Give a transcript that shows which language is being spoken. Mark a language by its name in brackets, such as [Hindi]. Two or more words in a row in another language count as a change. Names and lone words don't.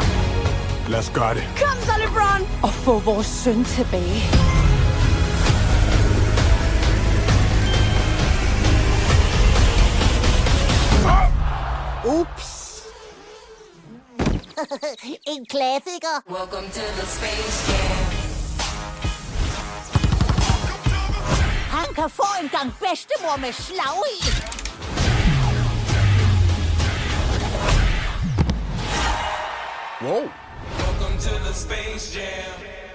[Danish] Lad os gøre det. Kom så, LeBron! Og få vores søn tilbage. Ups. En klassiker. [English] Welcome to the space jam. [Danish] Han kan få en gang bedstemor med slag i. [English] Wow. Welcome to the space jam.